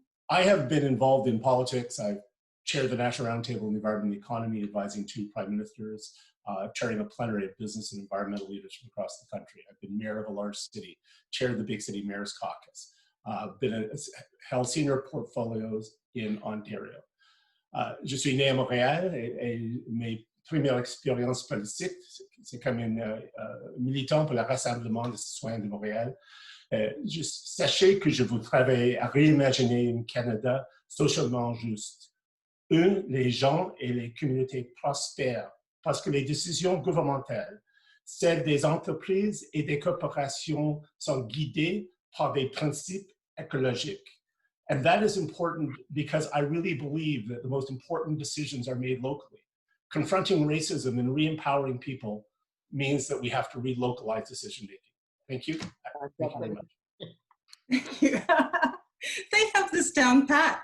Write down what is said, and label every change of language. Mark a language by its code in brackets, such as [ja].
[en] I have been involved in politics. I've chaired the National Roundtable on the Environment and the Economy, advising 2 prime ministers, chairing a plenary of business and environmental leadership across the country. I've been mayor of a large city, chaired the Big City Mayor's Caucus, held senior portfolios in Ontario. [fr] Je suis né à Montréal et mes premières expériences politiques, c'est comme militant pour le Rassemblement des citoyens de Montréal. Sachez que je veux travailler à réimaginer un Canada socialement juste, où les gens et les communautés prospèrent, parce que les décisions gouvernementales, celles des entreprises et des corporations sont guidées par des principes écologiques. [en] And that is important because I really believe that the most important decisions are made locally. Confronting racism and re-empowering people means that we have to relocalize decision-making. Thank you. Thank you very much. Thank you. They have this down pat.